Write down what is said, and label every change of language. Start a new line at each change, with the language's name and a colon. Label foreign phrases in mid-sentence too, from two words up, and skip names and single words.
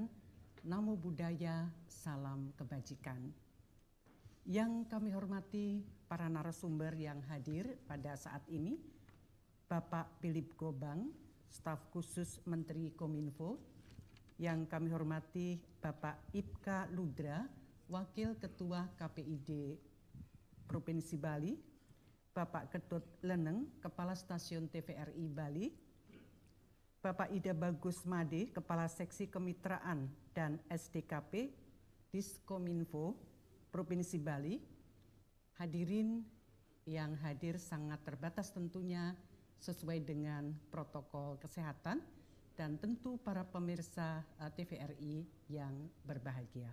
Pali: Namo Buddhaya,
Indonesian: salam kebajikan. Yang kami hormati para narasumber yang hadir pada saat ini, Bapak Philip Gobang, staf khusus Menteri Kominfo. Yang kami hormati Bapak Ipka Ludra, Wakil Ketua KPID Provinsi Bali, Bapak Ketut Leneng, Kepala Stasiun TVRI Bali, Bapak Ida Bagus Made, Kepala Seksi Kemitraan dan SDKP Diskominfo Provinsi Bali, hadirin yang hadir sangat terbatas tentunya sesuai dengan protokol kesehatan, dan tentu para pemirsa TVRI yang berbahagia.